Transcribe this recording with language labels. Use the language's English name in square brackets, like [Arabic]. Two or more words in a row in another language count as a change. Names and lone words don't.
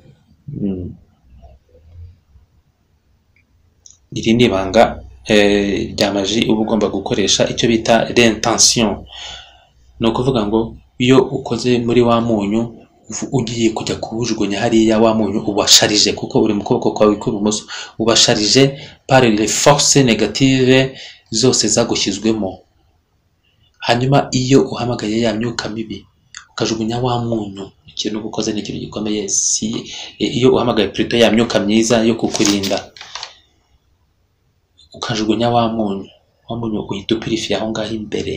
[Kinyarwanda] Iri ni ibanga rya maji uba ugomba gukoresha, icyo bita l'intention. Ni ukuvuga ngo iyo ukoze muri wa munyu ugiye kujya kuwujugunya hariya, wa munyu ubasharije, kuko uri mu kuboko kwawe kw'ibumoso, ubasharije [French] par les forces négatives [Kinyarwanda] zose zagushyizwemo. Hanyuma iyo uhamagaye ya myuka mibi ukajugunya wa munyu, ikintu ukoze ni ikintu gikomeye. Iyo uhamagaye plutôt ya myuka myiza yo kukurinda, ukajugunya wa munyu uhita upurifiye aho ngaho imbere.